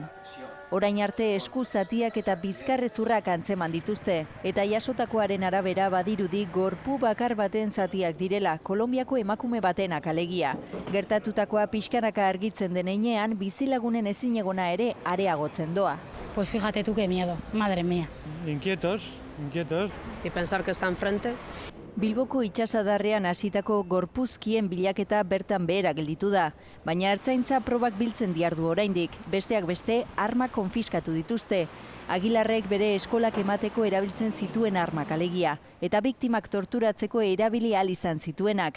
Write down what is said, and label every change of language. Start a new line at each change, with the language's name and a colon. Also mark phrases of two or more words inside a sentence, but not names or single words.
Basque: Orain arte esku zatiak eta bizkarrezurrak antzeman dituzte, eta jasotakoaren arabera badirudi gorpu bakar baten zatiak direla, Kolonbiako emakume batenak alegia. Gertatutakoa pixkanaka argitzen den heinean, bizilagunen ezinegona ere areagotzen doa.
Spanish: Pues fíjate tú qué miedo, madre mía. Inquietos. Y pensar que está enfrente.
Basque: Bilboko itsasadarrean hasitako gorpuzkien bilaketa bertan behera gelditu da, baina ertzaintza probak biltzen diardu oraindik, besteak beste armak konfiskatu dituzte. Agilarrek bere eskolak emateko erabiltzen zituen armak alegia, eta biktimak torturatzeko erabili ahal izan zituenak.